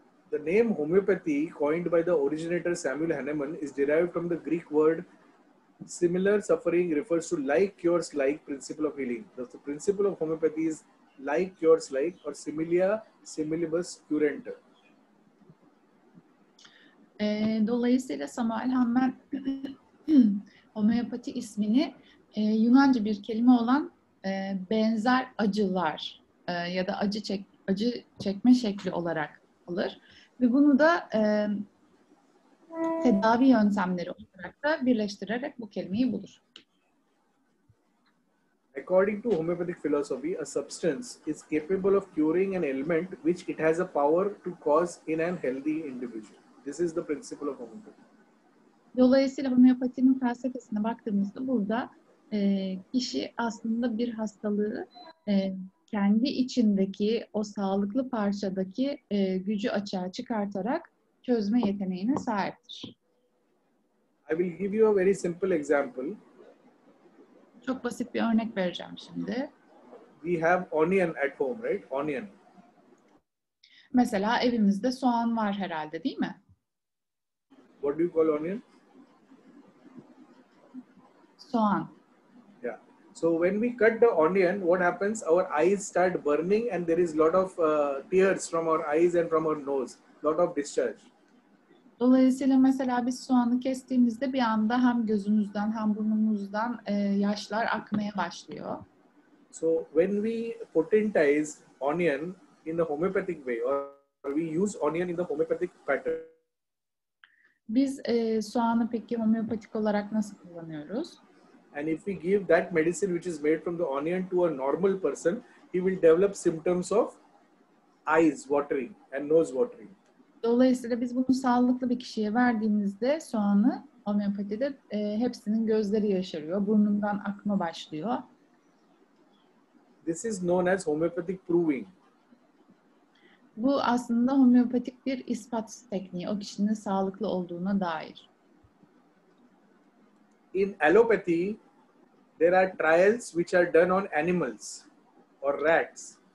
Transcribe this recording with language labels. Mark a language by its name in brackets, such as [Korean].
[English] The name homeopathy, coined by the originator Samuel Hahnemann, is derived from the Greek word similar suffering refers to like cures like principle of healing. The principle of homeopathy is like cures like or [Latin] similia similibus curent. [Turkish] Dolayısıyla Samuel Hahnemann homeopati ismini Yunanca bir kelime olan benzer acılar ya da acı çekme şekli olarak alır ve bunu da tedavi yöntemleri olarak da birleştirerek bu kelimeyi bulur. [English] According to homeopathic philosophy, a substance is capable of curing an ailment which it has a power to cause in an healthy individual. This is the principle of homeopathy. [Turkish] Dolayısıyla homeopatinin felsefesine baktığımızda burada kişi aslında bir hastalığı kendi içindeki o sağlıklı parçadaki gücü açığa çıkartarak çözme yeteneğine sahiptir. [English] I will give you a very simple example. [Turkish] Çok basit bir örnek vereceğim şimdi. [English] We have onion at home, right? Onion. [Turkish] Mesela evimizde soğan var herhalde, değil mi? [English] What do you call onion? [Turkish] Soğan. [English] Yeah. So when we cut the onion, what happens? Our eyes start burning and there is lot of tears from our eyes and from our nose. Lot of discharge. [Turkish] Dolayısıyla mesela biz soğanı kestiğimizde bir anda hem gözümüzden hem burnumuzdan yaşlar akmaya başlıyor. [English] So when we potentize onion in the homeopathic way or we use onion in the homeopathic pattern. [Turkish] Biz soğanı peki homeopatik olarak nasıl kullanıyoruz? [English] And if we give that medicine which is made from the onion to a normal person, he will develop symptoms of eyes watering and nose watering. [Turkish] Dolayısıyla biz bunu sağlıklı bir kişiye verdiğimizde soğanı Homeopatide hepsinin gözleri yaşarıyor, burnundan akma başlıyor. [English] This is known as homeopathic proving. [Turkish] Bu aslında homeopatik bir ispat tekniği, o kişinin sağlıklı olduğuna dair. [English] In allopathy, there are trials which are done on animals or rats.